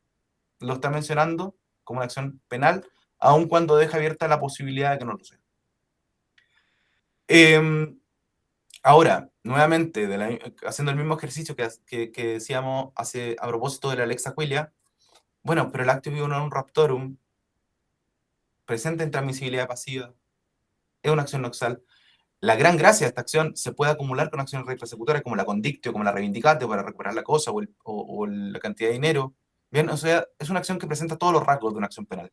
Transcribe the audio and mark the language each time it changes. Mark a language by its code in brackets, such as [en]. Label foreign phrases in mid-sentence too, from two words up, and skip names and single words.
[es] Lo está mencionando como una acción penal, aun cuando deja abierta la posibilidad de que no lo sea. Ahora, nuevamente, haciendo el mismo ejercicio que decíamos a propósito de la Lex Aquilia, bueno, pero el [la] actio vivorum raptorum [es] presenta intransmisibilidad pasiva, es una acción noxal. La gran gracia de esta acción se puede acumular con acciones repersecutorias como la condictio, como la reivindicatio para recuperar la cosa o la cantidad de dinero. Bien, o sea, es una acción que presenta todos los rasgos de una acción penal.